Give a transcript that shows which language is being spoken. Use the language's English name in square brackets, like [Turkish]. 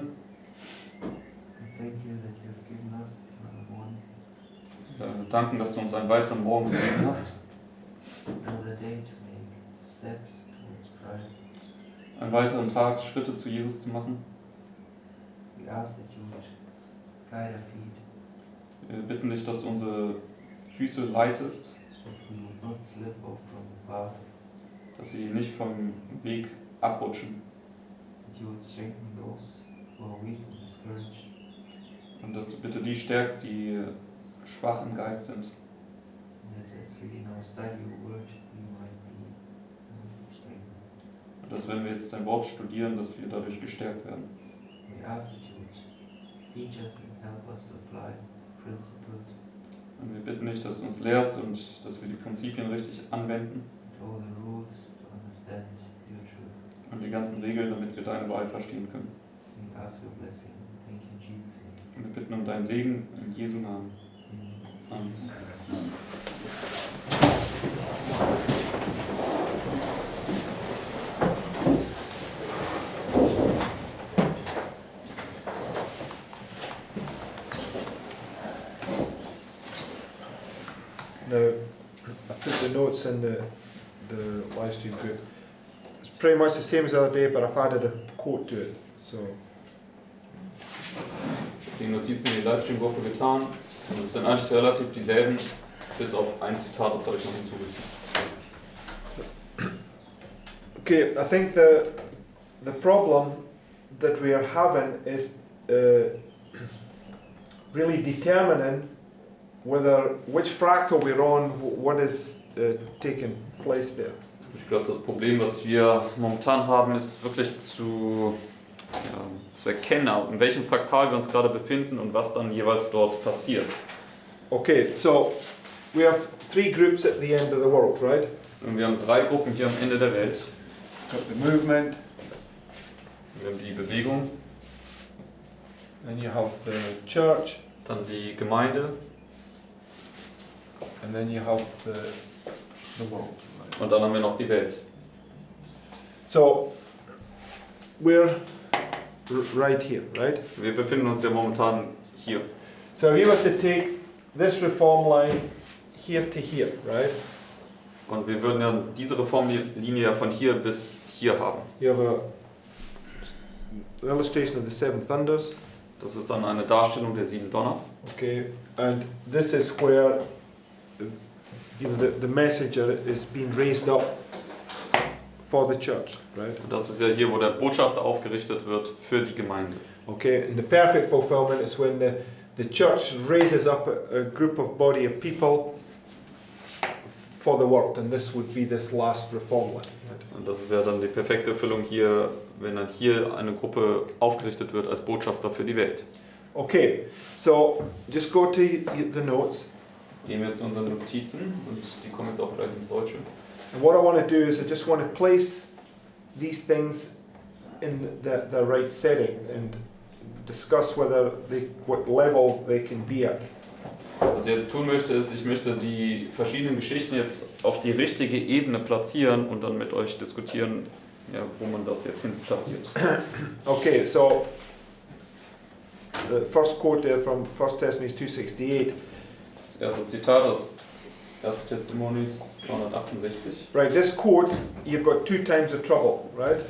[English] we thank you that you have given us another morning, [German] wir danken, dass du uns einen weiteren Morgen gegeben hast, [English] another day to make steps towards Christ. [German] einen weiteren Tag Schritte zu Jesus zu machen. [English] We ask that you would guide our feet, [German] Wir bitten dich, dass du unsere Füße leitest, [English] that we would not slip off from the path, [German] dass sie nicht vom Weg abrutschen [English] that you would strengthen those who are weak and discouraged, [German] und dass du bitte die stärkst, die schwach im Geist sind. [English] and that as we in our study your word, we might be strengthened. [German] Und dass, wenn wir jetzt dein Wort studieren, dass wir dadurch gestärkt werden. [English] We ask that you would teach us and help us to apply principles [German] Und wir bitten dich, dass du uns lehrst und dass wir die Prinzipien richtig anwenden [English] and all the rules to understand your truth. [German] und die ganzen Regeln, damit wir deine Wahrheit verstehen können. [English] We ask for blessing. Thank you, Jesus' name. [German] Und wir bitten um deinen Segen in Jesu Namen. [English] Amen. [German] Amen. [English] Now, I put the notes in the live stream group. It's pretty much the same as the other day, but I've added a quote to it. So, [German] Die Notizen in die Livestream-Gruppe getan und es sind eigentlich relativ dieselben, bis auf ein Zitat, das habe ich noch hinzugefügt. [English] okay, I think the problem that we are having is really determining which fractal we're on, what is taking place there. [German] Ich glaube, das Problem, was wir momentan haben, ist wirklich zu erkennen, in welchem Fraktal wir uns gerade befinden und was dann jeweils dort passiert. [English] Okay, so we have 3 groups at the end of the world, right? [German] Und wir haben 3 Gruppen hier am Ende der Welt. [English] Got the movement, [German] Wir haben die Bewegung, [English] then you have the church, [German] dann die Gemeinde [English] and then you have the world. Right? [German] und dann haben wir noch die Welt. [English] So we're right here, right? [German] Wir befinden uns ja momentan hier. [English] So if you were to take this reform line here to here, right? [German] Und wir würden ja diese Reformlinie ja von hier bis hier haben. [English] You have a illustration of the 7 thunders, [German] Das ist dann eine Darstellung der 7 Donner. [English] okay? And this is where the messenger is being raised up for the church, right? [German] Und das ist ja hier, wo der Botschafter aufgerichtet wird für die Gemeinde. [English] Okay, and the perfect fulfillment is when the church raises up a group of body of people for the world, and this would be this last reform line. Right? [German] Und das ist ja dann die perfekte Erfüllung hier, wenn dann hier eine Gruppe aufgerichtet wird als Botschafter für die Welt. [English] Okay, so just go to the notes, [German] Gehen wir zu unseren Notizen und die kommen jetzt auch gleich ins Deutsche. [English] and what I want to do is I just want to place these things in the right setting and discuss what level they can be at. [German] Was ich jetzt tun möchte, ist, ich möchte die verschiedenen Geschichten jetzt auf die richtige Ebene platzieren und dann mit euch diskutieren, ja, wo man das jetzt hin platziert. [English] Okay, so the first quote there from 1 Thessalonians 2:68. [German] Das erste Zitat aus 1. Testimonies 268. [English] Right, this quote, you've got 2 times the trouble, right?